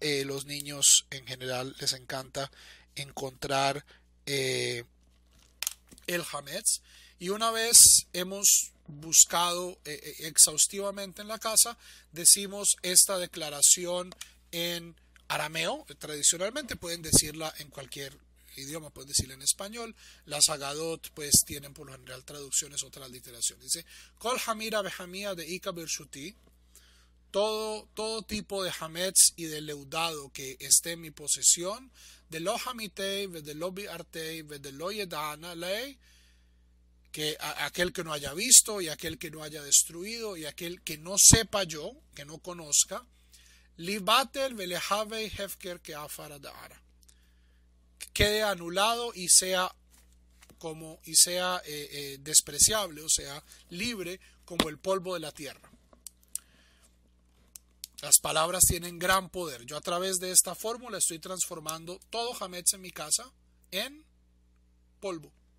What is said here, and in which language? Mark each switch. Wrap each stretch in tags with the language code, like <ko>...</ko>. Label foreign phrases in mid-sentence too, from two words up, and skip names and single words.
<es>Los niños en general les encanta encontrar el hametz, y una vez hemos buscado exhaustivamente en la casa, decimos esta declaración en arameo. Tradicionalmente pueden decirla en cualquier idioma, pueden decirla en español. Las Agadot pues tienen por lo general traducciones o transliteraciones. Dice:</es> <arc>כל חמירא וחמיעא ד איכא ברשותי,</arc> <es>todo tipo de hametz y de leudado que esté en mi posesión,</es> <arc>ד לא חמיתיה ד לא ביערתיה ד לא ידענא ליה,</arc> <es>que aquel que no haya visto y aquel que no haya destruido y aquel que no sepa yo, que no conozca,</es> <arc>ליבטל וליהוי הפקר כ עפרא דארעא,</arc> <es>quede anulado y sea despreciable, o sea, libre como el polvo de la tierra. Las palabras tienen gran poder. Yo a través de esta fórmula estoy transformando todo hametz en mi casa en polvo.</es>